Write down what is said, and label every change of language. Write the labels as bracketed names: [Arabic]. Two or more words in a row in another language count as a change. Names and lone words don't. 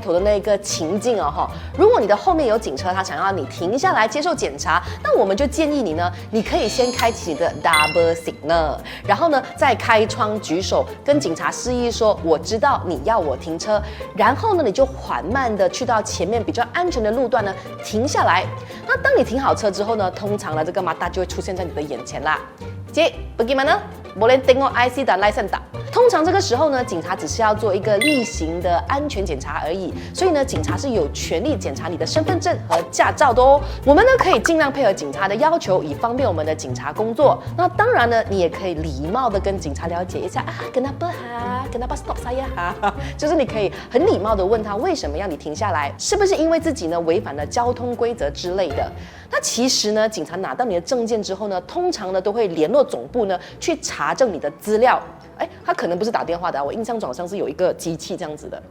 [Chinese] 头的那个情境哦，如果你的后面有警车，他想要你停下来接受检查，那我们就建议你呢，你可以先开启你的 [English] double signal， [Chinese] 然后呢再开窗举手跟警察示意说我知道你要我停车，然后呢你就缓慢的去到前面比较安全的路段呢停下来。那当你停好车之后呢，通常呢这个马达就会出现在你的眼前啦。 [Malay] 接 bagaimana？ boleh tengok IC dan license tak？ [Chinese] 通常这个时候呢，警察只是要做一个例行的安全检查而已，所以呢，警察是有权利检查你的身份证和驾照的哦。我们呢可以尽量配合警察的要求，以方便我们的警察工作。那当然呢，你也可以礼貌的跟警察了解一下 [Malay] kenapa stop saya [Chinese] 就是你可以很礼貌的问他为什么要你停下来，是不是因为自己呢违反了交通规则之类的。那其实呢，警察拿到你的证件之后呢，通常呢都会联络总部呢去查证你的资料。他可能不是打电话的，我印象中好像是有一个机器这样子的。